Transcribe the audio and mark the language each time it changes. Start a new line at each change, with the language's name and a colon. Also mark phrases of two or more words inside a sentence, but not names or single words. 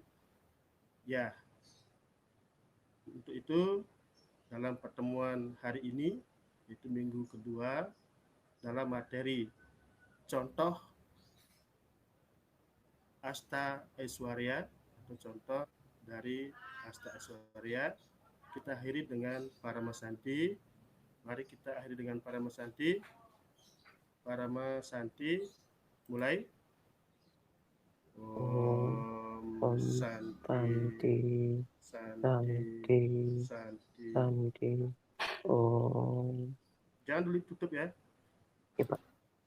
Indonesian: Ya, untuk itu dalam pertemuan hari ini, itu minggu kedua, dalam materi contoh Asta Aishwarya atau contoh dari Asta Aishwarya, kita akhiri dengan Paramasanti. Mari kita akhiri dengan Paramasanti. Paramasanti, mulai.
Sanskrit: Om Santi, Santi, Santi. Santi. Om.
Indonesian: Jangan dulu tutup ya. Ya, Pak.